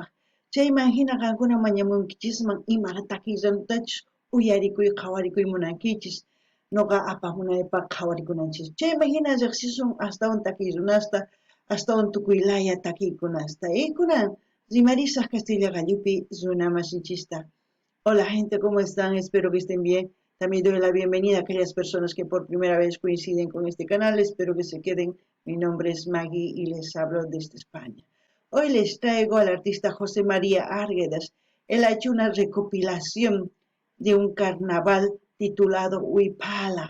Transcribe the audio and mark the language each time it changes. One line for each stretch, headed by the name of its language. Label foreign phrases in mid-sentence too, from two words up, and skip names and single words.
Quechua: Chayman hina qankuna mañamunkichisman imarataki ranutachus uyarikuy qhawarikuy munankichis noqa apamunaypaq qhawarikunanchis. Chayman hina riqsisun astawan takiy runasta, astawan tukuylaya takiykunasta. Kunan rimarisaq Castilla Gallupi runa masinchista.
Spanish: Hola gente, ¿cómo están? Espero que estén bien. También doy la bienvenida a aquellas personas que por primera vez coinciden con este canal. Espero que se queden. Mi nombre es Maggie y les hablo desde España. Hoy les traigo al artista José María Arguedas. Él ha hecho una recopilación de un carnaval titulado Huipala.